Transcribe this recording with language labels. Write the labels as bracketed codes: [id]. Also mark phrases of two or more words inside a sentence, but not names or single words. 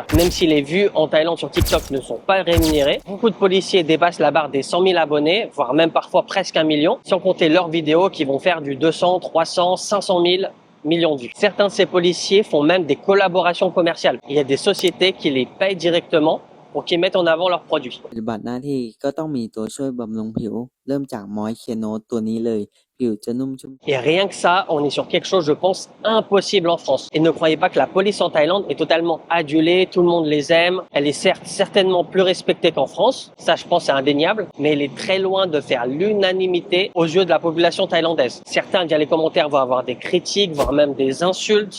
[fr] Même si les vues en Thaïlande sur TikTok ne sont pas rémunérées, beaucoup de policiers dépassent la barre des 100 000 abonnés, voire même parfois presque 1 million, sans compter leurs vidéos qui vont faire du 200, 300, 500 000 millions de vues. Certains de ces policiers font même des collaborations commerciales. Il y a des sociétés qui les payent directement pour qu'ils mettent en avant leurs produits. [th] ปฏิบัติหน้าที่ก็ต้องมีตัวช่วยบำรุงผิวเริ่มจากมอยเคโนตัวนี้เลยผิวจะนุ่มชุ่ม [fr] Et rien que ça, on est sur quelque chose, je pense, impossible en France. Et ne croyez pas que la police en Thaïlande est totalement adulée, tout le monde les aime. Elle est certes certainement plus respectée qu'en France, ça je pense c'est indéniable, mais elle est très loin de faire l'unanimité aux yeux de la population thaïlandaise. Certains via les commentaires vont avoir des critiques, voire même des insultes.